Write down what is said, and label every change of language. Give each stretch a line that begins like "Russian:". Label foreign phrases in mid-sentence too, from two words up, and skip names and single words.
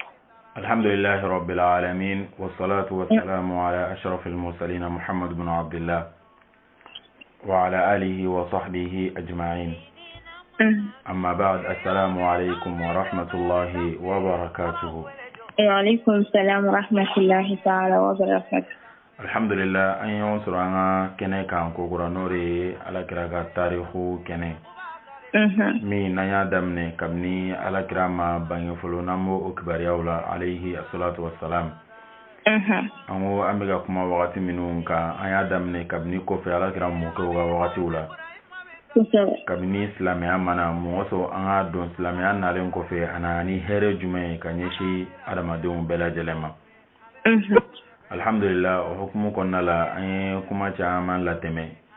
Arabic: الحمد لله رب العالمين والصلاة والسلام على أشرف المرسلين محمد بن عبد الله وعلى آله وصحبه أجمعين أما بعد السلام عليكم ورحمة الله وبركاته وعليكم السلام ورحمة الله تعالى وبركاته
Bambara: alhamdulillah an y'o sɔrɔ an ka kɛnɛ kan kokura n'o de ye alakira ka tarihu kɛnɛ min n'an y'a daminɛ kabini alakira ma bange fɔlɔ n'an b'o o kibariyaw la
Arabic: عليه الصلاة والسلام
Bambara: an ko an bɛ ka kuma wagati minnu kan an y'a daminɛ kabini kɔfɛ alakira mɔkɛw ka wagatiw la kabini silamɛya mana mɔgɔ sɔrɔ an ka dɔn silamɛya nalen kɔfɛ a nana ni hɛrɛ jumɛn ye ka ɲɛsin adamadenw bɛɛ lajɛlen ma alhamdulillah o hukumu kɔnɔna la an ye kuma caman latɛmɛ